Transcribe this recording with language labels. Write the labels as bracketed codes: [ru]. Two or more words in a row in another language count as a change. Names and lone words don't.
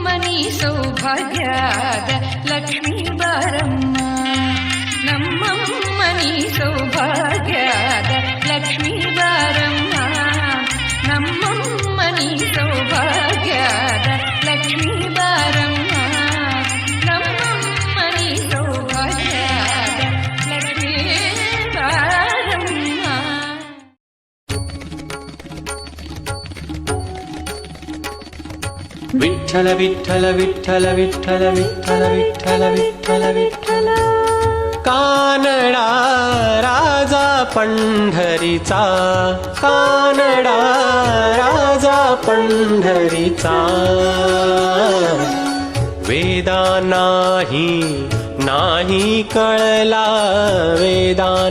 [kn] ನೀ ಸೌಭಾಗ್ಯದ ಲಕ್ಷ್ಮೀ ಬಾರಮ್ಮ ನಮ್ಮಮ್ಮ ನೀ ಸೌಭಾಗ್ಯದ ಲಕ್ಷ್ಮೀ ಬಾರಮ್ಮ ನಮ್ಮಮ್ಮ ನೀ ಸೌಭಾಗ್ಯದ ಲಕ್ಷ್ಮೀ ಬಾರಮ್ಮ ನಮ್ಮಮ್ಮ ನೀ ಸೌಭಾಗ್ಯದ ಲಕ್ಷ್ಮೀ ಬಾರಮ್ಮ [mr] ವಿಠ್ಠಲ ವಿಠ್ಠಲ ವಿಠ್ಠಲ ವಿಠ್ಠಲ ವಿಠ್ಠಲ ವಿಠ್ಠಲ ವಿಠ್ಠಲ ವಿಠ್ಠಲ कानडा राजा पंढरीचा कानडा राजा पंढरीचा वेदा नाही नाही कळला वेदा